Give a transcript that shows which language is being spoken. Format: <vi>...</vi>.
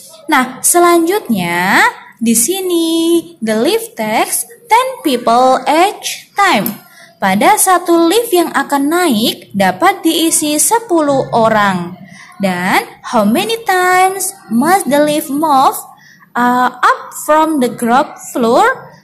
<id>Nah, selanjutnya di sini</id> <en>the lift takes 10 people each time.</en> <id>Pada satu lift yang akan naik dapat diisi 10 orang. Dan</id> <en>how many times must the lift move up from the ground floor?</en>